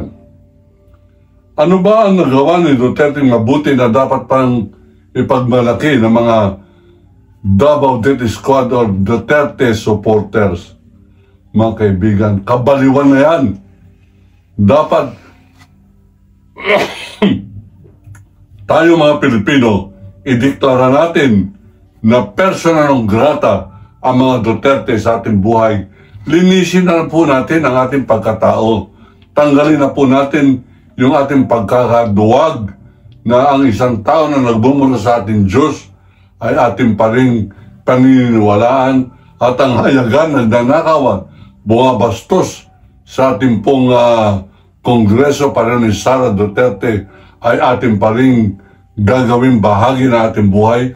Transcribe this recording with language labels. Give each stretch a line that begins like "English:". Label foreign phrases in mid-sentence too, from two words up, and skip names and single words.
Filipino: Ano ba ang nagawa ni Duterte mabuti na dapat pang ipagmalaki ng mga Davao Death Squad or Duterte supporters? Mga kaibigan, kabaliwan na yan. Dapat tayo mga Pilipino, ideklara natin na
Latin: persona non grata
Filipino: ang mga Duterte sa ating buhay. Linisin na po natin ang ating pagkatao. Tanggalin na po natin yung ating pagkakaduwag na ang isang tao na nagbumura sa ating Diyos ay ating pa rin paniniwalaan, at ang hayagan, nagnanakawan, bumabastos sa ating pong Kongreso pa rin ni Sara Duterte ay ating pa rin gagawin bahagi ng ating buhay.